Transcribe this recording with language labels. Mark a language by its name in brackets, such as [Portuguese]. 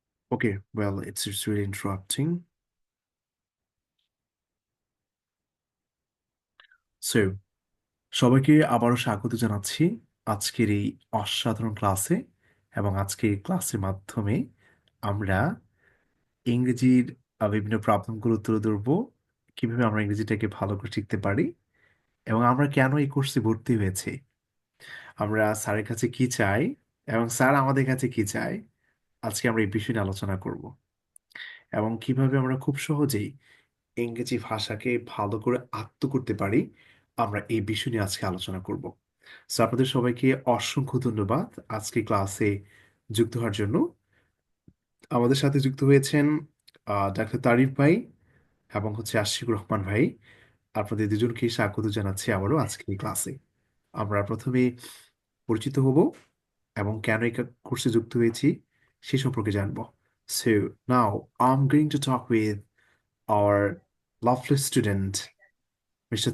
[English] Okay, well, it's really interrupting. [Bangla] So, সবাইকে আবারও স্বাগত জানাচ্ছি আজকের এই অসাধারণ ক্লাসে। এবং আজকে এই ক্লাসের মাধ্যমে আমরা ইংরেজির বিভিন্ন প্রবলেমগুলো তুলে ধরবো, কিভাবে আমরা ইংরেজিটাকে ভালো করে শিখতে পারি এবং আমরা কেন এই কোর্সে ভর্তি হয়েছি, আমরা স্যারের কাছে কি চাই এবং স্যার আমাদের কাছে কি চায়। আজকে আমরা এই বিষয় নিয়ে আলোচনা করব এবং কিভাবে আমরা খুব সহজেই ইংরেজি ভাষাকে ভালো করে আয়ত্ত করতে পারি, আমরা এই বিষয় নিয়ে আজকে আলোচনা করব। সো আপনাদের সবাইকে অসংখ্য ধন্যবাদ আজকে ক্লাসে যুক্ত হওয়ার জন্য। আমাদের সাথে যুক্ত হয়েছেন ডাক্তার তারিফ ভাই এবং আশিকুর রহমান ভাই। আপনাদের দুজনকে স্বাগত জানাচ্ছি আবারও আজকে এই ক্লাসে। আমরা প্রথমে পরিচিত হব এবং কেন এই কোর্সে যুক্ত হয়েছি সে সম্পর্কে জানবো। [English] So now I'm going to talk with our lovely student, Mr.